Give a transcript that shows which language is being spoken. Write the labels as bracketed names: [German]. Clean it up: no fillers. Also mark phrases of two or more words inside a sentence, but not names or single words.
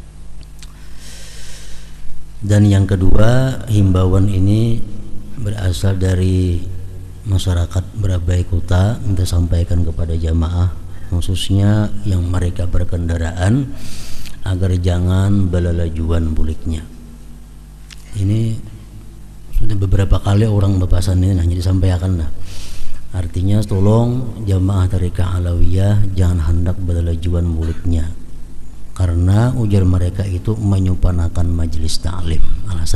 [Banjar] Dan yang kedua, himbauan ini berasal dari masyarakat Berabai Kota, kita sampaikan kepada jamaah, khususnya yang mereka berkendaraan, agar jangan belalajuan buliknya. Ini sudah beberapa kali orang bebasan ini hanya disampaikan. Artinya tolong jamaah Tariqah Alawiyah jangan hendak belalajuan buliknya, karena ujar mereka itu menyupanakan majelis ta'lim.